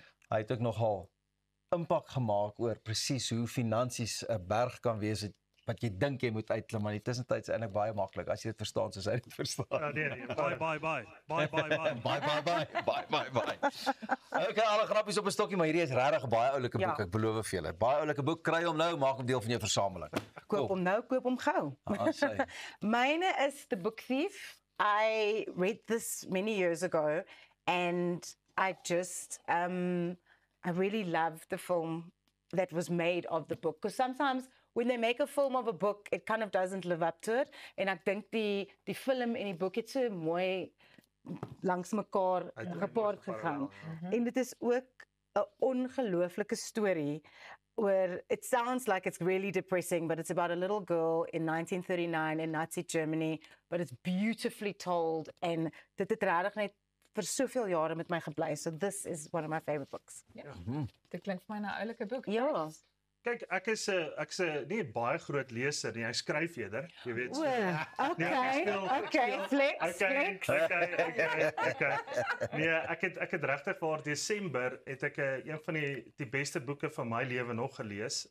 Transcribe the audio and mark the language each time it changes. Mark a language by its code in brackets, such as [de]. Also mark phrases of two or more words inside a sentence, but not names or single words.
[af] hy het ook nogal impak gemaak oor presies hoe finansies 'n berg kan wees wat jy dink jy moet uitklim, maar in die tussentyd is eintlik baie maklik as jy dit verstaan soos hy dit verstaan. Ja, nee. Bye. Bye. Okay, alle grappies op 'n stokkie, maar hierdie is regtig 'n baie oulike boek, Ja. ek beloof vir julle. Baie oulike boek, kry hom nou, maak hom deel van jou versameling. Koop hom nou, koop hom gou. Sê. Myne is [en] The Book Thief. I read this many years ago and I just I really love the film that was made of the book, because sometimes when they make a film of a book it kind of doesn't live up to it, [af] en ek dink die film en die boek het so mooi langs mekaar gepaard gegaan. En dit is ook 'n ongelooflike storie [en] where it sounds like it's really depressing, but it's about a little girl in 1939 in Nazi Germany, but it's beautifully told, and [af] dit het regtig net vir soveel jare met my gebly. [en] So this is one of my favorite books. [af] Ja. Dit klink vir my na 'n oulike boek. Ja. Kyk, ek is nie 'n baie groot leser nie. Ek skryf eerder, jy weet. O, okay, speel. flex, flex. Okay. Nee, ek het regtig vir Desember het ek een van die beste boeke van my lewe nog gelees.